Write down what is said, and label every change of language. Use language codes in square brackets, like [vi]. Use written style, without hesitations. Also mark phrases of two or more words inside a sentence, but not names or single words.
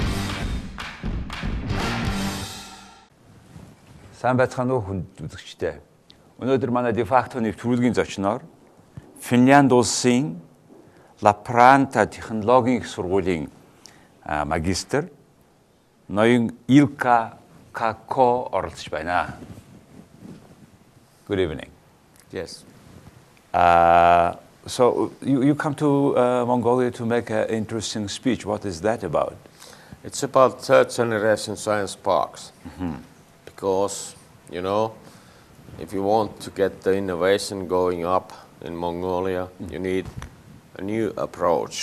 [mn] Сайн байцгаана уу хүнд үзэгчтэй. Өнөөдөр манай дефакто нэвтрүүлгийн зочноор Финланд улсын Лапранта технологийн их сургуулийн магистр ноён Илкка Како оролцож байна. [en] Good evening. Yes. So you come to Mongolia to make an interesting speech. What is that about? It's about third generation science parks. Because, you know, if you want to get the innovation going up in Mongolia, you need a new approach.